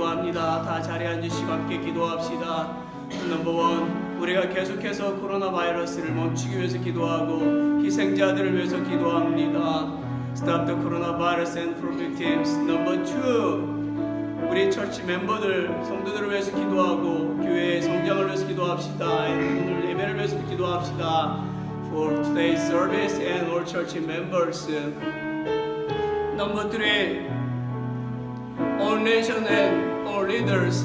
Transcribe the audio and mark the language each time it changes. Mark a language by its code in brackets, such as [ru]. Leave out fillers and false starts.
[ko] 다 자리에 앉으시고 함께 기도합시다. 넘버원, 우리가 계속해서 코로나 바이러스를 멈추기 위해서 기도하고 희생자들을 위해서 기도합니다. [en] Stop the coronavirus and for victims. Number two, [ko] 우리 처치 멤버들, 성도들을 위해서 기도하고 교회의 성장을 위해서 기도합시다. 오늘 예배를 위해서도 기도합시다. [en] For today's service and all church members. Number three, all nation and all leaders.